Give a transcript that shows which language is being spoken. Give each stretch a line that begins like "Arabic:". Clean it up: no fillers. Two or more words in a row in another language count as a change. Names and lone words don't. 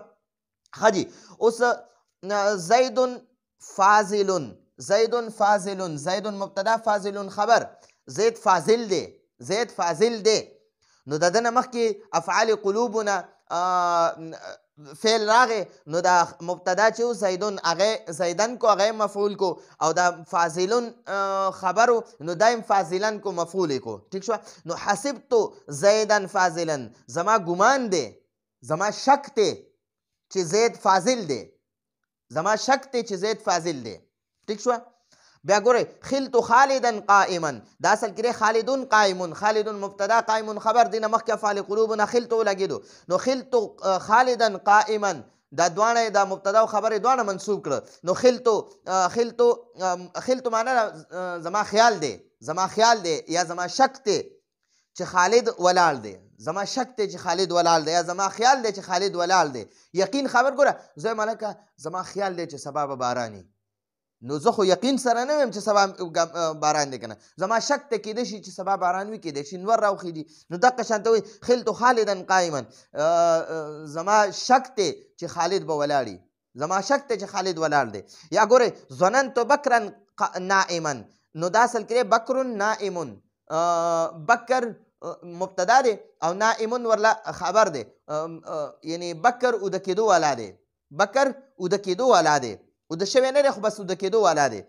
Pashto: ښه جي اوس
Arabic: زید فاضل
Pashto: زید مبتدا فاضل خبر زید فاضل دی نو د دنه مخکې افعال قلوبنا فعل راغی نو دا مبتدا چې زیدون هغه زیدن کو هغه مفعول کو او دا فاضلون خبر نو دایم فاضلن کو مفعول کو ٹھیک شو. نو
Arabic: حسبت زیدن فاضلا
Pashto: زما ګمان دی زما شک دی چې زید فاضل دی ٹھیک شو. بیا ګورئ
Arabic: خلت خالدا قائما
Pashto: دا اصل کې
Arabic: خالدون قائمون
Pashto: خالدون مبتدا قائمون خبر دی نه مخکې افعال قلوبنا خلت ولګېدو نو
Arabic: خلت خالدا قائما
Pashto: دا دواړه دا مبتدا او خبر دواړه منصوب کړه نو خلت معنا زما خیال دی یا زما شک دی چې خالد ولاړ دی زما شک دی چې خالد ولاړ دی یا زما خیال دی چې خالد ولاړ دی. یقین خبر ګوره زه ملکه زما خیال دی چې سبا به باراني نو زه خو یقین سره نه وایم چې سبا باران دی که نه، زما شک ته کیدای شي چې سبا باران وي، کیدای شي نور راوخیږي. نو دغه شانته وایي
Arabic: خلت خالدا قائما،
Pashto: زما شک دی چې خالد به ولاړي، زما شک دی چې خالد ولاړ دی. یا ګورئ
Arabic: ظننت بکرا نائما،
Pashto: نو دا اصل کې
Arabic: بکر نائم،
Pashto: بکر مبتدا دی او نائم ورله خبر دی، یعنی بکر اوده کېدو والا دی، بکر اوده کېدو والا دی، اوده شوی نه دی خو بس اوده کېدو والا دی.